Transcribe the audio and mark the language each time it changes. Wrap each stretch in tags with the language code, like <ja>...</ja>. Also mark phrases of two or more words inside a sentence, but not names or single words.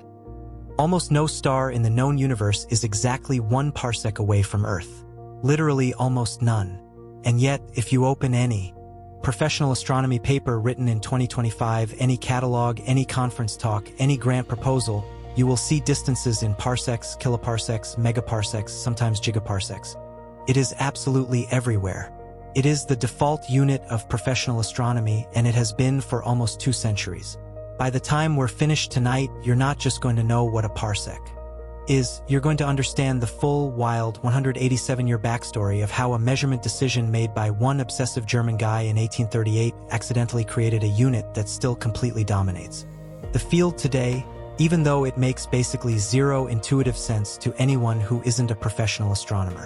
<en>Almost no star in the known universe is exactly 1 parsec away from Earth. Literally almost none. And yet, if you open any professional astronomy paper written in 2025, any catalog, any conference talk, any grant proposal, you will see distances in parsecs, kiloparsecs, megaparsecs, sometimes gigaparsecs. It is absolutely everywhere. It is the default unit of professional astronomy, and it has been for almost 2 centuries. By the time we're finished tonight, you're not just going to know what a parsec is, you're going to understand the full, wild, 187-year backstory of how a measurement decision made by one obsessive German guy in 1838 accidentally created a unit that still completely dominates the field today, even though it makes basically zero intuitive sense to anyone who isn't a professional astronomer.</en>